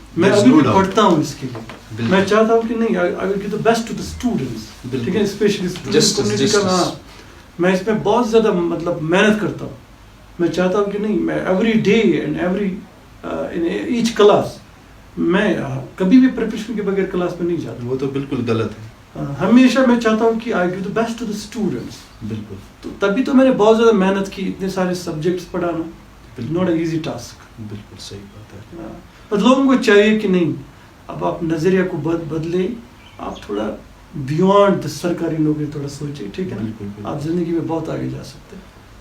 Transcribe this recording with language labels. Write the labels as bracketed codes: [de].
[ur] میں ابھی بھی پڑھتا ہوں اس کے لیے. میں چاہتا ہوں کہ نہیں, [en] I will give the best to the students, [ur] ٹھیک ہے, اسپیشلی اسٹوڈنٹ کمیونٹی کا. ہاں, میں اس میں بہت زیادہ مطلب محنت کرتا ہوں. میں چاہتا ہوں کہ نہیں, میں [en] every day and in each class, [ur] میں کبھی بھی پریپریشن کے بغیر کلاس میں نہیں جاتا. وہ تو بالکل غلط ہے. ہمیشہ میں چاہتا ہوں کہ [en] I give the best to the students. [ur] بالکل, تو تبھی تو میں نے بہت زیادہ محنت کی, اتنے سارے سبجیکٹس پڑھانا [en] Not a easy task. [ur] بالکل صحیح بات ہے. بس لوگوں کو چاہیے کہ نہیں, اب آپ نظریہ کو بدلیں, آپ تھوڑا بیونڈ سرکاری نوکری تھوڑا سوچیں, ٹھیک ہے نا, آپ زندگی میں بہت آگے جا سکتے ہیں.